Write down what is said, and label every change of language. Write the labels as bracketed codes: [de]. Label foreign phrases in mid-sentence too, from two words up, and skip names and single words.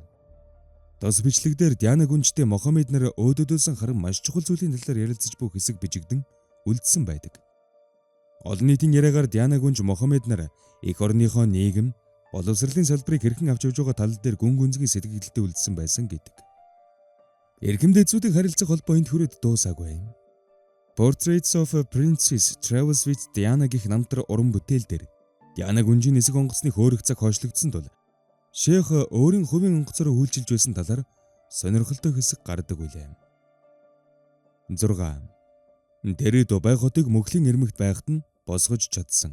[mn] Тос бичлэгдэр Диана Гүнжтэй Мохаммед нар өөдөөдөөсөн харан маш чухал зүйлийн талаар ярилцаж буй хэсэг бичигдэн үлдсэн байдаг. Олон нийтийн яриагаар Диана Гүнж Мохаммед нар эх орныхоо нийгэм, боловсролын салбарыг хэрхэн авч явж байгаа тал дээр гүн гүнзгий сэтгэлдээ үлдсэн байсан гэдэг. Эрхэм дээдсүүдийн харилцах холбоо энд хүрээд дуусаагүй. Portraits of a Princess Travels with Diana гэх намтар уран бүтээл дээр Диана Гүнжийн нисэх онгоцны хөөрөх цаг хойшлогдсон тул Шейх өөрийн хувийн онгоцоор үйлчилж байсан талаар сонирхолтой хэсэг гардаг үлээ. 6. Тэр Дубай хотыг мөхлийн эрмэгт байхад нь босгож чадсан.